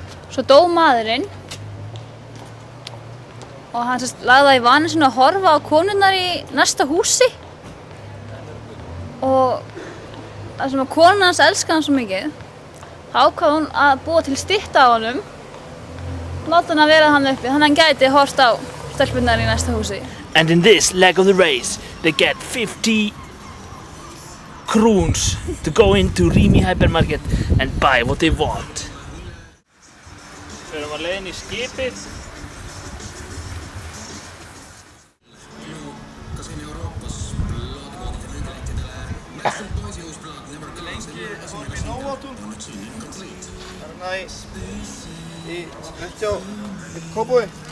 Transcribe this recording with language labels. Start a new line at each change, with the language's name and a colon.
Icelandic: Svo dó maðurinn og hann lagði það í vana sinn að horfa á konurnar í næsta húsi. Og það sem að konan hans elskaði hann svo mikið, þá ákvað hún að búa til stytta á honum, láta hann að vera hann uppi, þannig að hann gæti horft á stelpunnar í næsta húsi.
English: And in this leg of the race, they get 50 kroons to go into Rimi Hypermarket and buy what they want.
Icelandic: Við erum að leiðin í skipið. Fórum í Nóatún. Þarna í rétt hjá Kópavogi.